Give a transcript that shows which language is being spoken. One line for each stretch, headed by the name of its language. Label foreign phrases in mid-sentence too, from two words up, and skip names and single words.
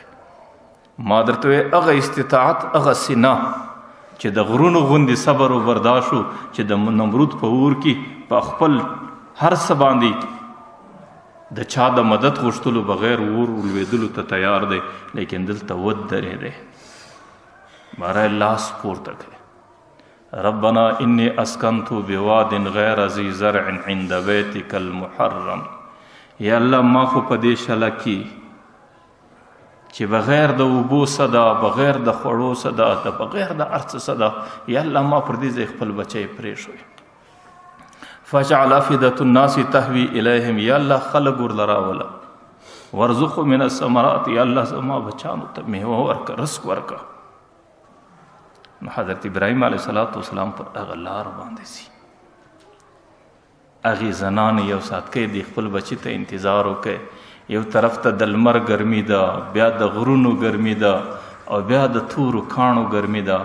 Pashto: ما درته وی هغه استطاعت، هغه سینه چې د غرونو غوندې صبر و برداشت و چې د نمرود په اور کې په خپل هر څه باندې د چا د مدد غوښتلو بغیر اور ولوېدلو ته تیار دی، لیکن دلته ودرېدی، باره لاس پورته کړی.
Arabic: ربنا انی اسکنت بواد غیر ذی زرع عند بیتک المحرم.
Pashto: یا الله ما خو په دې شله کې چې بغیر د اوبو صدا، بغیر د خوړو صدا، بغیر د هر څه صدا، یا الله ما پر دې ځای خپل بچی پرېښوی.
Arabic: فجعل افئدة الناس تهوی الیهم.
Pashto: یا الله خلق ورله راوله.
Arabic: وارزقهم من الثمرات.
Pashto: یا الله زما بچانو ته میوه ورکه، رزق ورکه. نو حضرت ابراهیم
Arabic: علیه صلات وسلام
Pashto: پر هغه لار باندې ځي. هغې زنانې یو ساعت کې د خپل بچي ته انتظار وکړي. یو طرف ته د لمر ګرمي ده، بیا د غرونو ګرمي ده، او بیا د تورو کاڼو ګرمي ده.